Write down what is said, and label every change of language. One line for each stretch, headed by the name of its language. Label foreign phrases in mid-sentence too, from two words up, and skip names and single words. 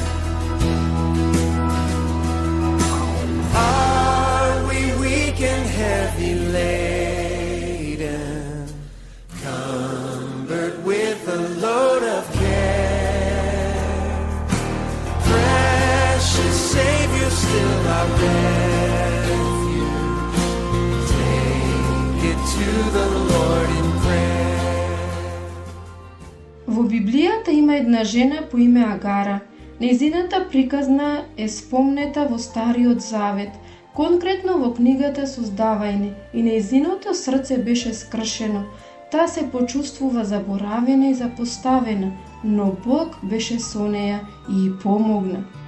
English: Are we weak and heavy laden, cumbered with a load of care? Precious Savior, still our refuge. Take it to the Lord in prayer.
Macedonian: Во Библијата има една жена по име Агара. Нејзината приказна е спомнета во Стариот Завет, конкретно во книгата Создавање, и нејзиното срце беше скршено. Таа се почувствува заборавена и запоставена, но Бог беше со неја и ја помогна.